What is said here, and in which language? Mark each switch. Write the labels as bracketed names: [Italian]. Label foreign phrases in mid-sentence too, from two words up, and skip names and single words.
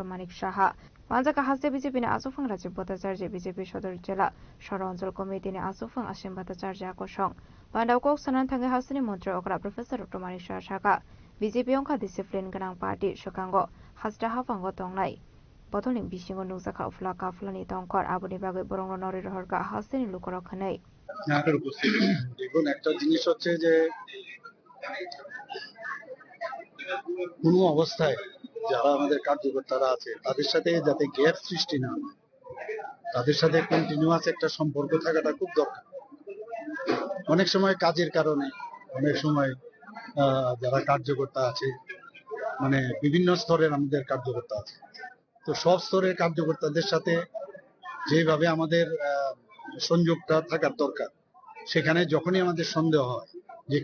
[Kok Borok] Manik Saha Manjaka Haste BJP ni Asufang Rajib Bhattacharya BJP Sodor Jela Shora Onchol Committee ni Asufang Ashim Bhattacharya Kosong Panda Kok Sanan Thangai Hastini Mantri Okra Professor Dr. Manik Saha Saka BJP angka disiplin ganang parti sekango hasta hapango tongnai Botolin bisingo nukjaka flaka flani tongkor aboni bagai borong nori rohorka hasini lukorok khanai [Bangla] দেখুন একটা জিনিস হচ্ছে যে কোনো অবস্থায় যারা আমাদের কার্যকর্তারা আছে তাদের সাথে যাতে গ্যাপ সৃষ্টি না হয় তাদের সাথে কন্টিনিউয়াস একটা সম্পর্ক থাকাটা খুব দরকার অনেক সময় কাজের কারণে অনেক সময় যারা কার্যকর্তা আছে মানে বিভিন্ন স্তরের আমাদের কার্যকর্তা আছে তো সব স্তরের কার্যকর্তাদের সাথে যেভাবে আমাদের সংযোগটা থাকার দরকার সেখানে যখনই আমাদের সন্দেহ হয় যে